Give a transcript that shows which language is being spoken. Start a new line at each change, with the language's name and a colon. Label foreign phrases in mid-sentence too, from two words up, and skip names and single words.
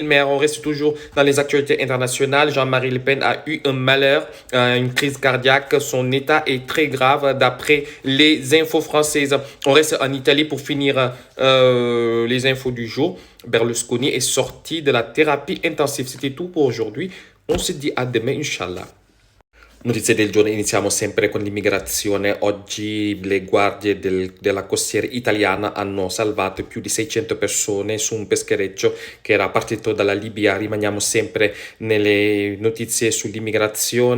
French: On reste toujours dans les actualités internationales. Jean-Marie Le Pen a eu un malheur, une crise cardiaque. Son état est très grave d'après les infos françaises. On reste en Italie pour finir les infos du jour. Berlusconi est sorti de la thérapie intensive. C'était tout pour aujourd'hui. On se dit a demain, Inshallah.
Italian: Notizie del giorno, iniziamo sempre con l'immigrazione. Oggi le guardie della costiera italiana hanno salvato più di 600 persone su un peschereccio che era partito dalla Libia. Rimaniamo sempre nelle notizie sull'immigrazione.